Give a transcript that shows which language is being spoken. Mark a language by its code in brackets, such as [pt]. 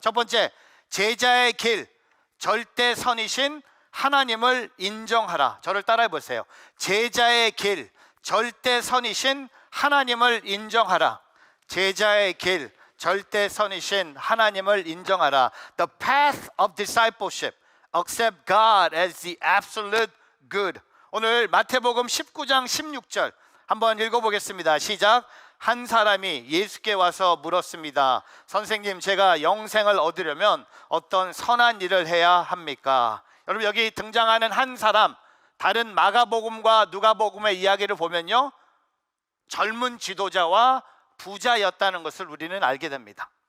[ko] 첫 번째, 제자의 길, 절대 선이신 하나님을 인정하라. 저를 따라해 보세요. 제자의 길, 절대 선이신 하나님을 인정하라. 제자의 길, 절대 선이신 하나님을 인정하라. [en] The path of discipleship. Accept God as the absolute good. [ko] 오늘 마태복음 19장 16절 한번 읽어보겠습니다. 시작. 한 사람이 예수께 와서 물었습니다. 선생님, 제가 영생을 얻으려면 어떤 선한 일을 해야 합니까? 여러분, 여기 등장하는 한 사람, 다른 마가복음과 누가복음의 이야기를 보면요, 젊은 지도자와 부자였다는 것을 우리는 알게 됩니다.